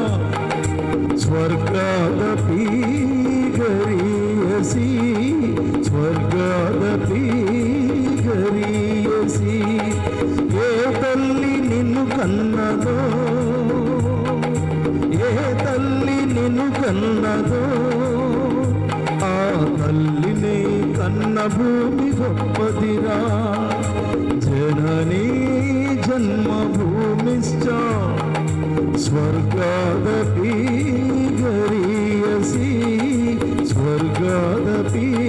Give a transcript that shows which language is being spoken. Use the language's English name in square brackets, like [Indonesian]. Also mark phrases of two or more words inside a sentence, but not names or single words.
[Sanskrit] स्वर्गादपि गरीयसी स्वर्गादपि गरीयसी [Telugu] ఏ తల్లి నిన్ను కన్నదో ఏ తల్లి నిన్ను కన్నదో ఆ తల్లిని కన్న భూమి గొప్పదిరా [Sanskrit] జననీ जन्मभूमिश्च स्वर्गादपि गरीयसी स्वर्गादपि